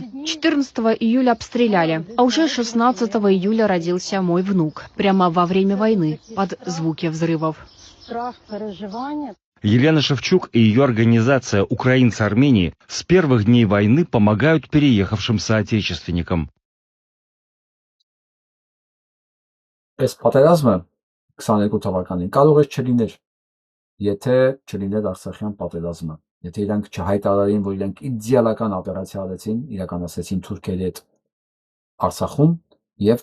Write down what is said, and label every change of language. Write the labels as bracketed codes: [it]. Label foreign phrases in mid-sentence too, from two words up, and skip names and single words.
[ru] 14 июля обстреляли, а уже 16 июля родился мой внук. Прямо во время войны, под звуки взрывов. Страх, переживания. Елена Шевчук и ее организация «Украинцы Армении» с первых дней войны помогают переехавшим соотечественникам. [hy] Այս պատերազմը 22 թվականին կարող է չլիներ, եթե չլիներ Արցախյան պատերազմը, եթե իրանք չհայտարարեին, որ իրանք իդեալական օպերացիա արեցին, իրականացրեցին թուրքերի հետ Արցախում եւ